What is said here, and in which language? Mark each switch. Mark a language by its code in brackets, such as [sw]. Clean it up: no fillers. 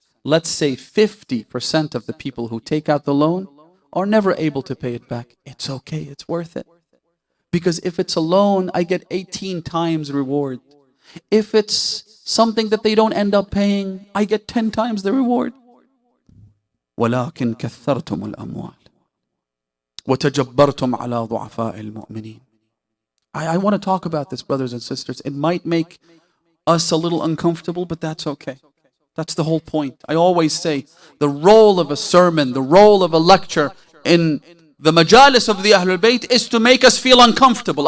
[en] Let's say 50% of the people who take out the loan are never able to pay it back. It's okay, it's worth it. Because if it's a loan, I get 18 times reward. If it's something that they don't end up paying, I get 10 times the reward. [ar] ولكن كثرتم الأموال وتجبرتم على ضعفاء المؤمنين. [en] I want to talk about this, brothers and sisters. It might make us a little uncomfortable, but that's okay. That's the whole point. I always say the role of a sermon, the role of a lecture in the majalis of the Ahlul Bayt is to make us feel uncomfortable.